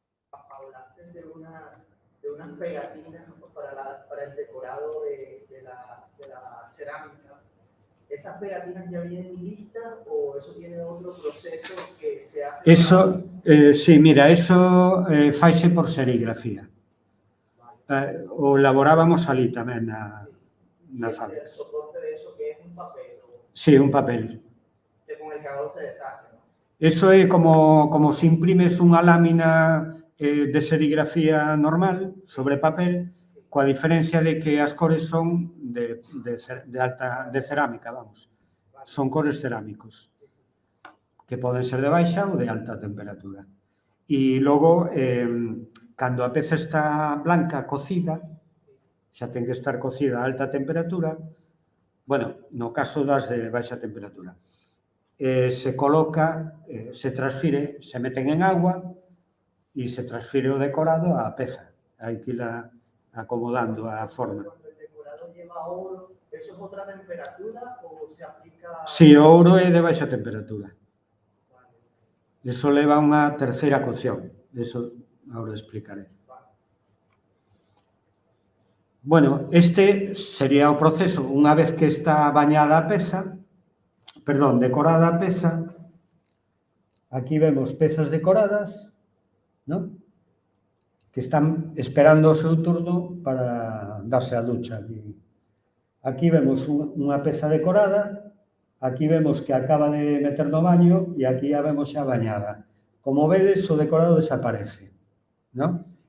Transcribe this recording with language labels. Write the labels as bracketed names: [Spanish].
[Spanish] Hablaste de unas pegatinas para el decorado de la cerámica. ¿Esas pegatinas ya vienen listas o eso tiene otro proceso que se hace? [Galician] Eso, sí, mira, eso faise por serigrafía. O elaborábamos ali tamén na fábrica. [Spanish] El soporte de eso que es un papel. Sí, un papel. Que con el calor se deshace, ¿no? [Galician] Eso é como se imprimes unha lámina de serigrafía normal sobre papel, coa diferencia de que as cores son de cerámica, vamos. Son cores cerámicos, que poden ser de baixa ou de alta temperatura. E logo, cando a peza está blanca, cocida, xa ten que estar cocida a alta temperatura, bueno, no caso das de baixa temperatura, se coloca, se transfire, se meten en agua e se transfire o decorado á peza. Hai que ir acomodando a forma. [Spanish] Cuando el decorado lleva oro, ¿eso es otra temperatura o se aplica? [Galician] Si, o ouro é de baixa temperatura. Eso leva unha terceira cocción. Eso agora explicaré. Bueno, este sería o proceso. Unha vez que está bañada a peza, decorada a peza, aquí vemos pezas decoradas, ¿no?, que están esperando o seu turno para darse a ducha. Aquí vemos unha peza decorada, aquí vemos que acaba de meter no baño e aquí a vemos xa bañada. Como vedes, o decorado desaparece, ¿no?